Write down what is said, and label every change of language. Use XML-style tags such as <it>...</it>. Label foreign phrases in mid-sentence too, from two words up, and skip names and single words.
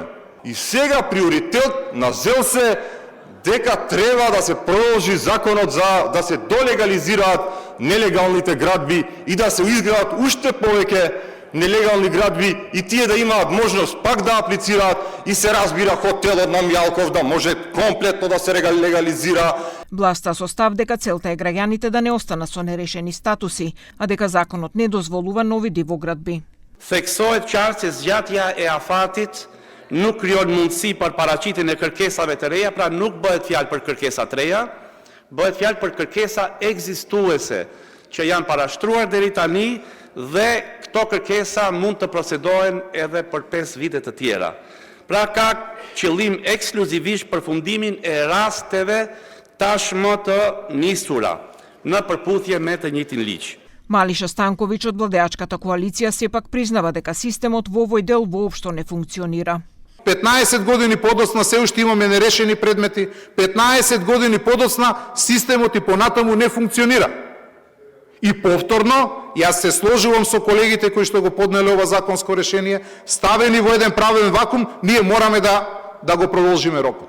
<mk>И сега приоритет на ЗЕЛ се дека треба да се продолжи законот за да се долегализираат нелегалните градби и да се изградат уште повеќе нелегални градби и тие да имаат можност пак да аплицираат и се разбира хотелот на Мјалков да може комплетно да се легализира. Власта со став дека целта е граѓаните да не останат со нерешени статуси, а дека законот не дозволува нови дивоградби.</mk> <sq>Theksohet qartë se zgjatja e afatit nuk krijon mundësi për paraqitjen e kërkesave të reja, pra nuk bëhet fjalë për kërkesa të reja, bëhet fjalë për kërkesa ekzistuese që janë parashtruar deri tani dhe këto kërkesa mund të procedohen edhe për 5 vite të tjera. Pra ka qëllim ekskluzivisht përfundimin e rasteve tashmë të nisura në përputhje me të njëjtin ligj.</sq> <mk>Малиша Станковиќ од владеачката коалиција сепак признава дека системот во овој дел воопшто не функционира. 15 години подоцна се уште имаме нерешени предмети, 15 години подоцна системот и понатаму не функционира. И повторно, јас се сложувам со колегите кои што го поднеле ова законско решение, ставени во еден правен вакуум, ние мораме да го продолжиме рокот.</mk>